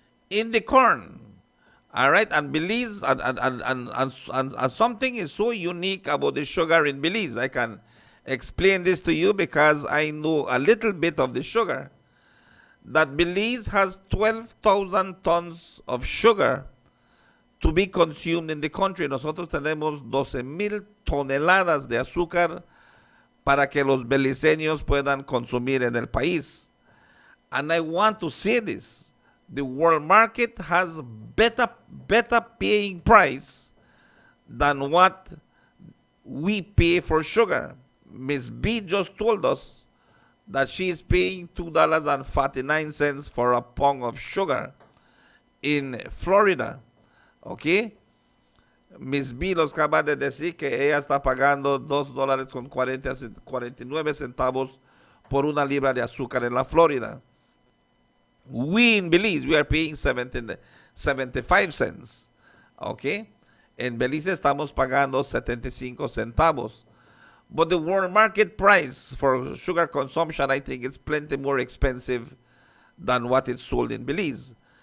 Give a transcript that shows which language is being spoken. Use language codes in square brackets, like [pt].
[en] In the corn, all right, and Belize, and something is so unique about the sugar in Belize. I can explain this to you because I know a little bit of the sugar. That Belize has 12,000 tons of sugar to be consumed in the country. [es] Nosotros tenemos 12,000 toneladas de azúcar para que los beliceños puedan consumir en el país. [en] And I want to say this. The world market has better paying price than what we pay for sugar. Ms. B just told us that she is paying $2.49 for a pound of sugar in Florida. Okay? Ms. [es] B nos acaba de decir que ella está pagando $2.49 por una libra de azúcar en la Florida. [en] We in Belize, we are paying 75 cents. Okay? [es] En Belize estamos pagando 75 centavos. [en] But the world market price for sugar consumption, I think it's plenty more expensive than what it's sold in Belize.